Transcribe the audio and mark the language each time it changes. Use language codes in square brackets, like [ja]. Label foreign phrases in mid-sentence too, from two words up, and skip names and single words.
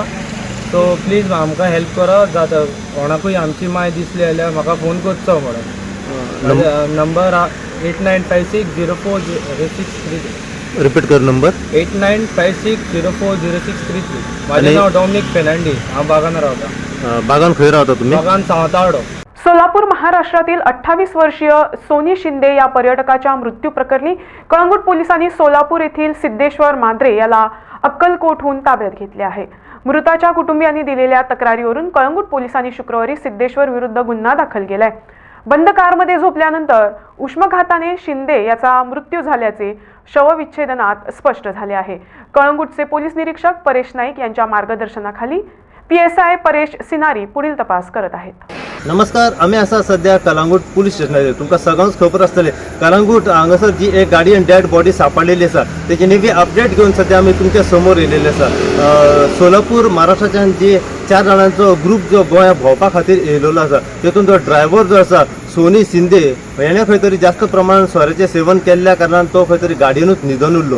[en] so please [kok] आमकां हेल्प करा. जाता कोणाकूय आमची माय दिसली जाल्यार म्हाका फोन करचो म्हणून. नंबर 8956040633. रिपीट कर नंबर. 8956040633. माझे आणि- नाव डॉमिनिक फेर्नांडीस. हांव बागान रावता. बागान खंय रावता तुम्ही? बागान सावतावडो. [mr] सोलापूर महाराष्ट्रातील 28 वर्षीय सोनी शिंदे या पर्यटकाच्या मृत्यू प्रकरणी कळंगूट पोलिसांनी सोलापूर येथील सिद्धेश्वर मांद्रे याला अक्कलकोटहून ताब्यात घेतले आहे. मृताच्या कुटुंबियांनी दिलेल्या तक्रारीवरून कळंगूट पोलिसांनी शुक्रवारी सिद्धेश्वर विरुद्ध गुन्हा दाखल केलाय. बंद कारमध्ये झोपल्यानंतर उष्माघाताने शिंदे याचा मृत्यू झाल्याचे शवविच्छेदनात स्पष्ट झाले आहे. कळंगूटचे पोलीस निरीक्षक परेश नाईक यांच्या मार्गदर्शनाखाली PSI परेश सिनारी पुढील तपास करत आहेत. [kok] नमस्कार, आम्ही असा सध्या कळंगूट पोलीस स्टेशनार. तुमकां सगळ्यांक खबर आसतलें कळंगूट हांगासर जी एक गाडी आनी [en] dead body [kok] सापडलेली आसा तेची नेवी अपडेट घेवन सध्या आमी तुमच्या समोर येयलेले आसा. सोलापूर महाराष्ट्राच्यान जी 4 जाणांचो ग्रूप जो गोंया भोंवपा खातीर येयलेलो आसा तेतून जो ड्रायव्हर जो आसा सोनी शिंदे हेणें खंय तरी जास्त प्रमाणात सोऱ्याचें सेवन केल्ल्या कारणान तो खंय तरी गाडयेनूच न्हिदून उरलो.